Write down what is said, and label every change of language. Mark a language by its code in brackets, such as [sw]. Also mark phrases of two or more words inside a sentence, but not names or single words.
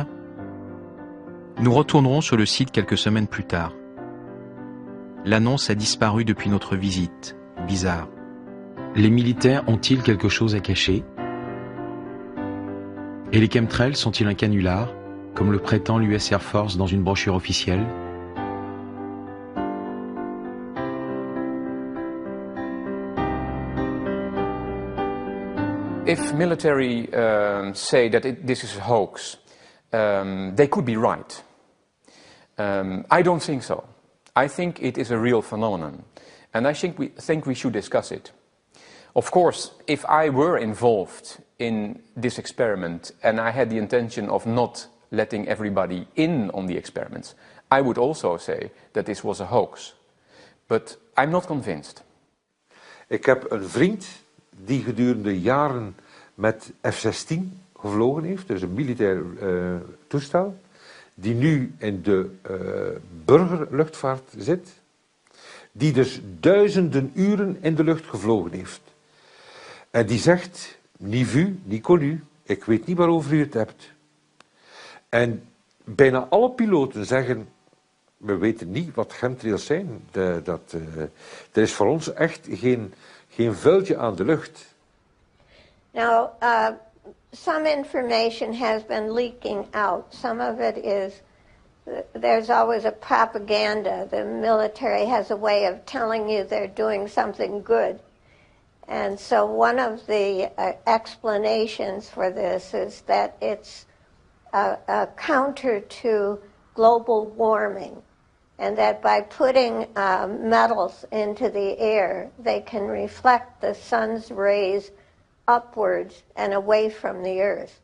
[fr] Nous retournerons sur le site quelques semaines plus tard. L'annonce a disparu depuis notre visite. Bizarre. Les militaires ont-ils quelque chose à cacher? Et les chemtrails sont-ils un canular, comme le prétend l'US Air Force dans une brochure officielle? [en] If military say that this is a hoax, they could be right. I don't think so. I think it is a real phenomenon, and I think we should discuss it. Of course, if I were involved in this experiment and I had the intention of not letting everybody in on the experiments, I would also say that this was a hoax. But I'm not convinced. [nl] Ik heb een vriend die gedurende jaren met F-16 gevlogen heeft, dus een militair toestel, die nu in de burgerluchtvaart zit, die dus duizenden uren in de lucht gevlogen heeft. En die zegt, [fr] ni vu, ni connu, [nl] ik weet niet waarover u het hebt. En bijna alle piloten zeggen, we weten niet wat chemtrails zijn. Er is voor ons echt geen vuiltje aan de lucht. [en] Now, some information has been leaking out. Some of it is, there's always a propaganda. The military has a way of telling you they're doing something good. And so one of the explanations for this is that it's a counter to global warming, and that by putting metals into the air, they can reflect the sun's rays upwards and away from the earth.